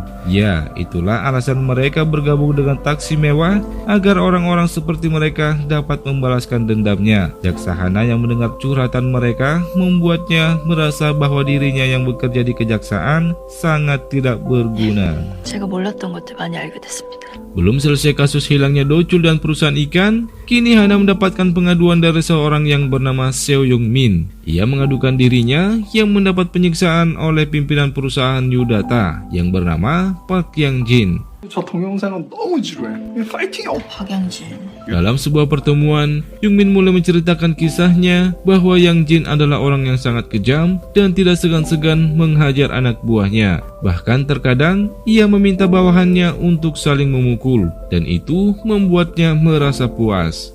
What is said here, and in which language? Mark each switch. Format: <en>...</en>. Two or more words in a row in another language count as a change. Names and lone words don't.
<id>Ya, itulah alasan mereka bergabung dengan taksi mewah, agar orang-orang seperti mereka dapat membalaskan dendamnya. Jaksa Hana yang mendengar curhatan mereka membuatnya merasa bahwa dirinya yang bekerja di kejaksaan sangat tidak berguna.</id> <ko>제가 몰랐던 것들 많이 알게 됐습니다.</ko> <id>Belum selesai kasus hilangnya Do-chul dan perusahaan ikan, kini Hana mendapatkan pengaduan dari seorang yang bernama Seo Young-min. Ia mengadukan dirinya yang mendapat penyiksaan oleh pimpinan perusahaan Yudata yang bernama Park Yang-jin.</id> <ko>저 동영상은 너무 지루해. 파이팅이 없어. 박양진.</ko> <id>Dalam sebuah pertemuan, Young-min mulai menceritakan kisahnya bahwa Yang Jin adalah orang yang sangat kejam dan tidak segan-segan menghajar anak buahnya. Bahkan terkadang ia meminta bawahannya untuk saling memukul, dan itu membuatnya merasa puas.</id>